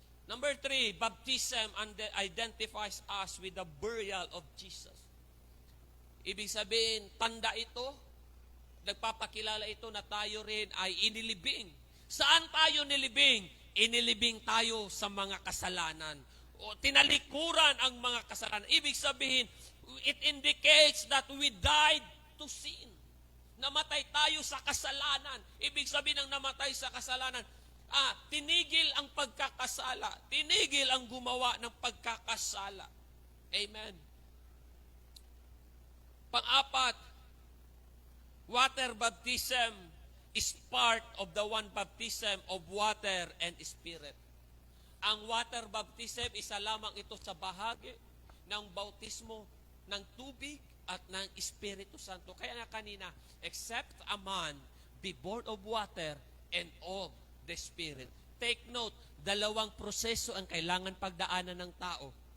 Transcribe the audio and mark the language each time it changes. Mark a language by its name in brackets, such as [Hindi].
[English] Number 3, baptism identifies us with the burial of Jesus. [Filipino] Ibig sabihin, tanda ito, nagpapakilala ito na tayo rin ay inilibing. Saan tayo nilibing? Inilibing tayo sa mga kasalanan. O tinalikuran ang mga kasalanan. Ibig sabihin, [English] it indicates that we died to sin. [Filipino] Namatay tayo sa kasalanan. Ibig sabihin ng namatay sa kasalanan, tinigil ang pagkakasala. Tinigil ang gumawa ng pagkakasala. Amen. Pang-apat, [English] water baptism is part of the one baptism of water and spirit. [Filipino] Ang water baptism, isa lamang ito sa bahagi ng bautismo ng tubig at ng Espiritu Santo. Kaya nga kanina, [English] except a man be born of water and of the Spirit. Take note, [Filipino] dalawang proseso ang kailangan pagdaanan ng tao.